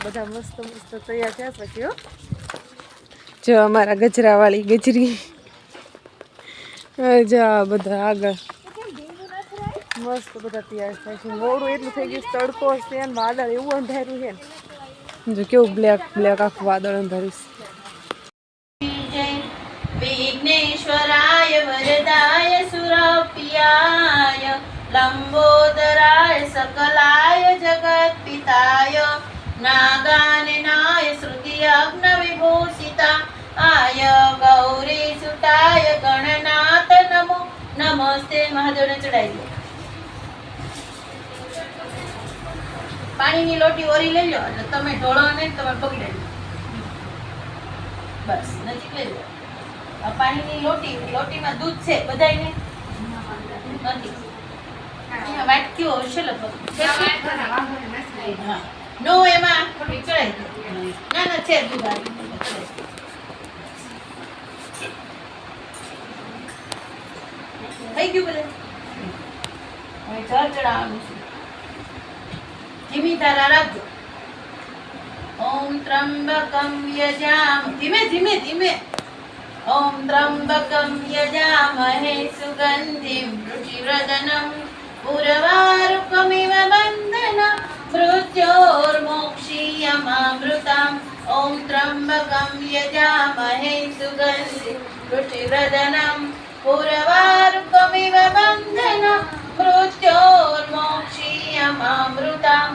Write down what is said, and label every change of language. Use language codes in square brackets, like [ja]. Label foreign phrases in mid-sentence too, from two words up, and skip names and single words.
[gu] બધા મસ્ત મસ્ત તૈયાર થયા પછી હો જો અમારા ગજરાવાળી ગજરી જો બધા આગળ મસ્ત બધા તૈયાર થાય છે. મોડું એટલું થઈ ગયું, તડકો છે ને વાદળ એવું અંધાર્યું છે ને જો કેવું [en] black black [gu] આખું વાદળ અંધાર્યું છે. [sa] विघ्नेश्वराय वरदाय सुरप्रियाय लंबोदराय सकलाय जगत्पिताय नागाननाय श्रुतियज्ञविभूषिताय गौरीसुताय गणनाथ नमो नमस्ते. [gu] મહાદેવને ચઢાઈ દો. પાણીની લોટી ઓરી લઈ લો એટલે તમે ઢોળો ને તમારે પકડી લો. બસ નજીક લઈ લો. પાણીની લોટીમાં દૂધ છે બધાયને નથી. અહીંયા વાટકીઓ હશે લગભગ. નો એમાં થોડી ચડાઈ દો. ના ના છે દૂધ થઈ ગયું બધે. હવે જળ ચડાવવાનું છે. ધીમી ધારા રાખજો. [sa] ઓમ ત્રંબકમ યજામ. [gu] ધીમે ધીમે ધીમે. [sa] ॐ त्र्यम्बकं यजामहे सुगन्धिं रुचिवर्धनं उर्वारुकमिव बन्धनं मृत्योर्मोक्षीयमामृताम्. ॐ त्र्यम्बकं यजामहे सुगन्धिं रुचिवर्धनं उर्वारुकमिव बन्धनं मृत्योर्मोक्षीयमामृताम्.